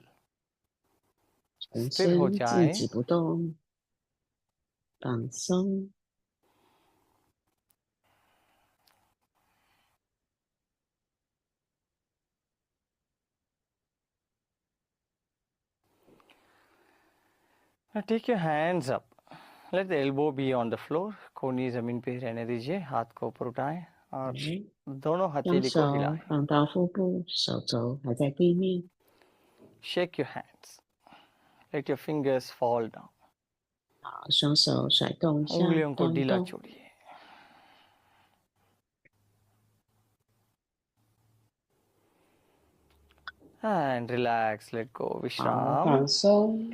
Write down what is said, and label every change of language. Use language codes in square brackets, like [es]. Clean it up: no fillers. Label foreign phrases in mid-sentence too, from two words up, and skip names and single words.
[zh] 全 [hi] स्थिर हो [zh] 身静 [hi] जाए. [zh] 止不动，放松。 [en] Now take your hands up. Let the elbow be on the floor. [hi] कोहनी जमीन पे रहने दीजिए. हाथ को ऊपर उठाएं और दोनों [zh] 双 [hi] हथेली को [zh] 手 [hi] हिलाएं. [zh] 放到腹部，手肘还在地面， [en] Shake your hands. Let your fingers fall down. [zh] 好，双手甩动一下， [hi] उंगलियों को [zh] 动一 [hi] ढीला [zh] 动。 [en] छोड़िए. And relax. Let go. [zh] 好， [hi] विश्राम. [zh] 放松。